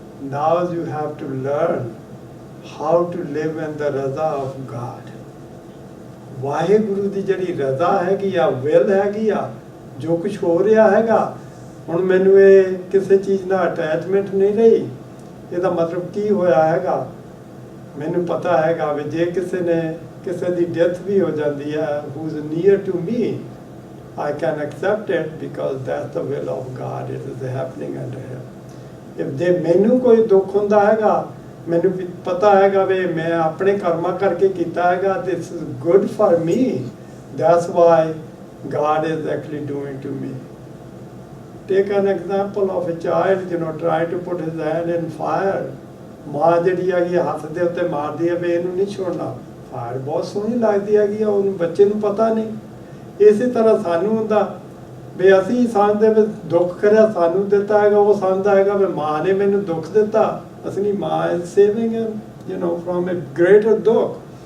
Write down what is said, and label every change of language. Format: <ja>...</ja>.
<en>now you have to learn how to live in the raza of God।</en> <pa>Waheguru ਦੀ ਜਿਹੜੀ ਰਜ਼ਾ ਹੈਗੀ ਆ, will ਹੈਗੀ ਆ, ਜੋ ਕੁਛ ਹੋ ਰਿਹਾ ਹੈਗਾ, ਹੁਣ ਮੈਨੂੰ ਇਹ ਕਿਸੇ ਚੀਜ਼ ਨਾਲ ਅਟੈਚਮੈਂਟ ਨਹੀਂ ਰਹੀ। ਇਹਦਾ ਮਤਲਬ ਕੀ ਹੋਇਆ ਹੈਗਾ? ਮੈਨੂੰ ਪਤਾ ਹੈਗਾ ਵੀ ਜੇ ਕਿਸੇ ਦੀ ਡੈਥ ਵੀ ਹੋ ਜਾਂਦੀ ਹੈ,</pa> <en>who is near to me, I can accept it because that's the will of God, it is happening under him।</en> <pa>ਜੇ ਮੈਨੂੰ ਕੋਈ ਦੁੱਖ ਹੁੰਦਾ ਹੈਗਾ, ਮੈਨੂੰ ਪਤਾ ਹੈਗਾ ਵੀ ਮੈਂ ਆਪਣੇ ਕਰਮਾਂ ਕਰਕੇ ਕੀਤਾ ਹੈਗਾ,</pa> <en>this is good for me, that's why God is actually doing to me। Take an example of a child, try to put his hand in fire।</en> <pa>ਮਾਂ ਜਿਹੜੀ ਹੈਗੀ ਹੱਥ ਦੇ ਉੱਤੇ ਮਾਰਦੀ ਹੈ ਵੀ ਇਹਨੂੰ ਨਹੀਂ ਛੋੜਨਾ, ਫਾਇਰ ਬਹੁਤ ਸੋਹਣੀ ਲੱਗਦੀ ਹੈਗੀ ਆ, ਉਹਨੂੰ ਬੱਚੇ ਨੂੰ ਪਤਾ ਨਹੀਂ। ਇਸੇ ਤਰ੍ਹਾਂ ਸਾਨੂੰ ਹੁੰਦਾ ਵੀ ਅਸੀਂ ਸਮਝਦੇ ਵੀ ਦੁੱਖ ਕਰਿਆ ਸਾਨੂੰ ਦਿੱਤਾ ਹੈਗਾ, ਉਹ ਸਮਝਦਾ ਹੈਗਾ ਵੀ ਮਾਂ ਨੇ ਮੈਨੂੰ ਦੁੱਖ ਦਿੱਤਾ। ਅਸਲੀ ਮਾਂ</pa> <en>is saving him, you know, from a greater ਦੁੱਖ।</en>